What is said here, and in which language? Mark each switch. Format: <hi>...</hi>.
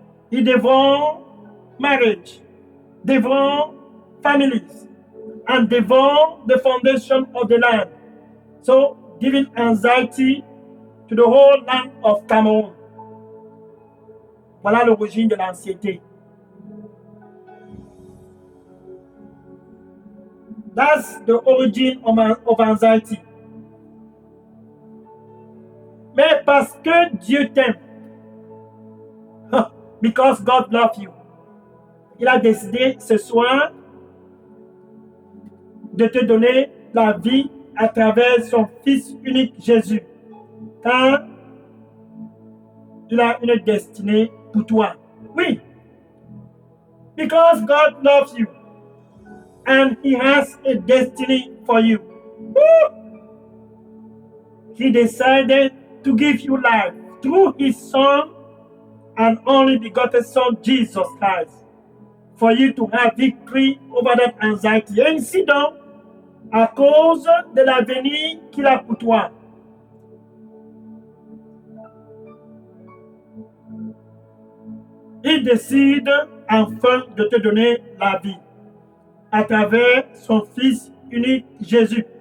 <en>He devour marriage, devour families, and devour the foundation of the land. So, giving anxiety to the whole land of Cameroon.</en> <fr>Voilà l'origine de l'anxiété.</fr> <en>That's the origin of anxiety.</en> <fr>Mais parce que Dieu t'aime,</fr> <en>because God loves you,</en> <fr>il a décidé ce soir de te donner la vie à travers son Fils unique Jésus. Car il a une destinée pour toi. Oui.</fr> <en>Because God loves you and he has a destiny for you. Woo! He decided to give you life through his Son and only begotten Son, Jesus Christ, for you to have victory over that anxiety.</en> <fr>Ainsi donc, à cause de l'avenir qu'il a pour toi, il décide enfin de te donner la vie à travers son Fils unique Jésus.</fr>